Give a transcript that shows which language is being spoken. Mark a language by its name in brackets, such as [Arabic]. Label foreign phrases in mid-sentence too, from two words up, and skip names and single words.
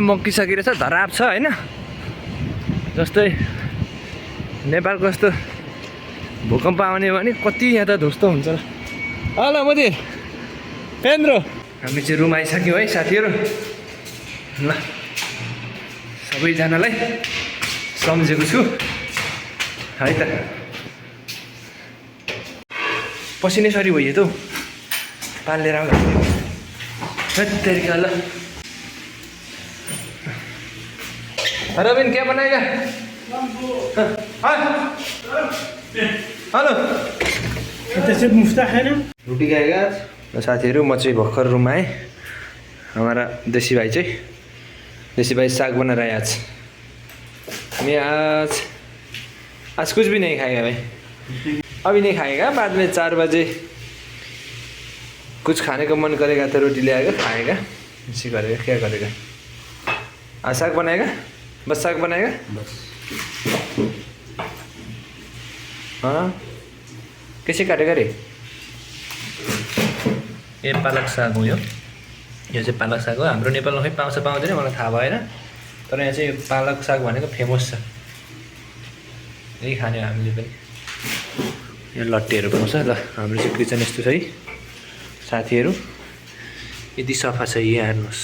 [Nepali] मक्किसकेर छ धराप छ होइन जस्तै नेपालको जस्तो भूकम्प आउने भने कति यहाँ त ध्वस्त हुन्छ ल हेलो मुदिर पेन्द्रो हामी चाहिँ रुम आइसक्यौँ है साथीहरू ल सबैजनालाई सम्झेको छु है त पसिनै सरी भइयो त पानी लिएर आउँदा तरिका ल रबिन [Hindi] क्या बनाएगा [Nepali] हेलो [Hindi] मुफ्ता है ना रोटी खाएगा [Nepali] साथीहरू म चाहिँ भर्खर रुम आएँ [Hindi] हमारा देसी भाई साग बना रहा है आज मैं आज कुछ भी नहीं खाएगा भाई अभी नहीं खाएगा बाद में 4 बजे कुछ खाने का मन करेगा तो रोटी ले आएगा, खाएगा, इसी करेगा, क्या करेगा। आज साग बनाएगा, बस साग बनाएगा। बस हाँ, कैसे काटेगा रे? [Nepali] ये पालक साग हो, यो चाहिँ पालक साग हो। हाम्रो नेपालमा खै पाउँछ पाउँदैन मलाई थाहा भएन, तर यहाँ चाहिँ यो पालक साग भनेको फेमस छ, यही खाने हामीले पनि। यो लट्टेहरू पाउँछ। ल हाम्रो चाहिँ किचन यस्तो छ है साथीहरू, यति सफा छ यहाँ हेर्नुहोस्।